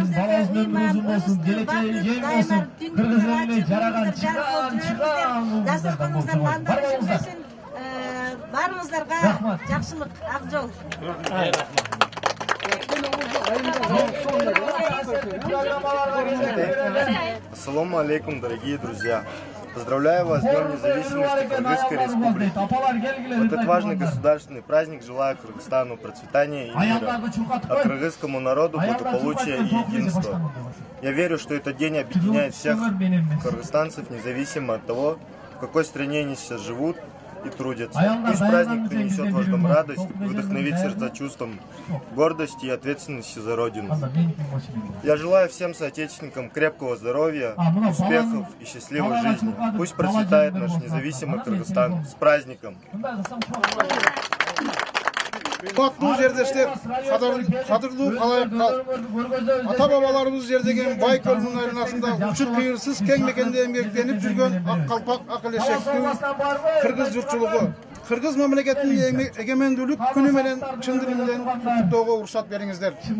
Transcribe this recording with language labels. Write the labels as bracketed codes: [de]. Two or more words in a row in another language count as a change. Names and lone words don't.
[ky] Балаңыз өмүрүңүз болсун, келечеги кең болсун. Кыргыз элине жараган чыган. Дастарханыңыздар маңдап жүрсүн. Баарыңыздарга жакшылык, ак жол. [ar] السلام عليكم, [ru] дорогие друзья! Поздравляю вас с Днем независимости Кыргызской Республики. В этот важный государственный праздник желаю Кыргызстану процветания и мира, а кыргызскому народу благополучия и единства. Я верю, что этот день объединяет всех кыргызстанцев, независимо от того, в какой стране они сейчас живут и трудятся. Пусть праздник принесет вам радость, вдохновит сердца чувством гордости и ответственности за Родину. Я желаю всем соотечественникам крепкого здоровья, успехов и счастливой жизни. Пусть процветает наш независимый Кыргызстан. С праздником! [ky] Бул жерде иштеп, кадырлуу калайыктар. Ата-бабаларыбыз жердеген бай көлдүн айланасында учур кыйырсыз кең мекенде эмгектенип жүргөн ак калпак, ак элешектүү кыргыз журтчулугу. Кыргыз мамлекетинин эгемендүүлүк күнү менен чын дилимден куттуктоого уруксат бериңиздер.